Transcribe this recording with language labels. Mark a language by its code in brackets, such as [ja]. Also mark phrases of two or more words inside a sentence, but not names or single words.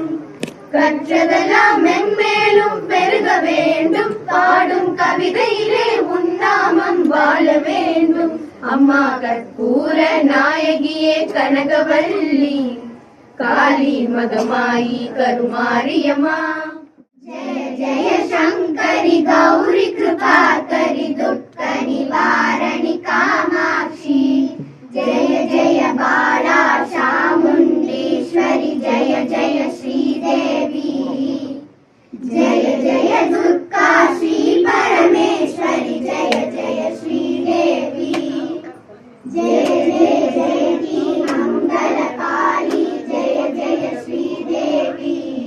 [ta] கற்றதெல்லாம் மென்மேலும் பெருக வேண்டும், பாடும் கவிதையிலே உன் நாமம் வாழ வேண்டும் அம்மா, கற்பூர நாயகியே கனகவல்லி, காளி மகமாயி கருமாரியம்மா. [sa] जय जय शंकरी गौरी कृपाकरी दुःख निवारणी कामाक्षी, जय जय बाला चामुंडेश्वरी, जय जय श्रीदेवी, जय जय दुर्गा श्री परमेश्वरी, जय जय श्रीदेवी, जय जय जय की मंगलकाली, जय जय श्रीदेवी.